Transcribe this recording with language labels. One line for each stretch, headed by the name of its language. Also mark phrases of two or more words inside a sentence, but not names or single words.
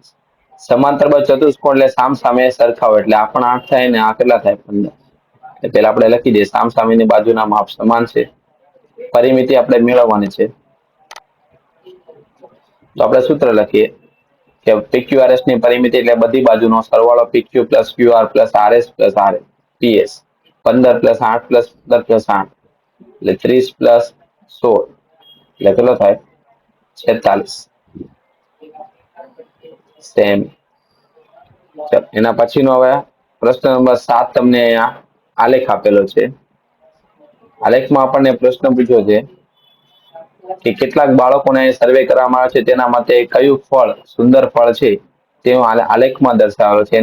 Gujarati: સમાંતર ચતુષ્કોણ એટલે સામ સામે સરખાવો એટલે આ પણ 8 થાય ને આ કેટલા થાય 15. પેલા આપણે લખી દઈએ સામસામેની બાજુના માપ સમાન છે, પરિમિતિ આપણે મેળવવાની છે. તો આપણે સૂત્ર લખીએ કે PQRS ની પરિમિતિ એટલે બધી બાજુનો સરવાળો
English: PQ plus QR plus RS plus PS 15 plus 8 plus 15 plus 8
Gujarati: એટલે 30 plus 16 એટલે કેટલો થાય 46 સેમ. એના પછીનો હવે પ્રશ્ન નંબર 7 તમને અહીંયા આલેખ આપેલો છે. આલેખમાં આપણને પ્રશ્ન પૂછ્યો છે કે કેટલાક બાળકોને સર્વે કરવામાં આવે છે, તેના માટે કયું ફળ સુંદર ફળ છે તેનો આલેખમાં દર્શાવેલો છે.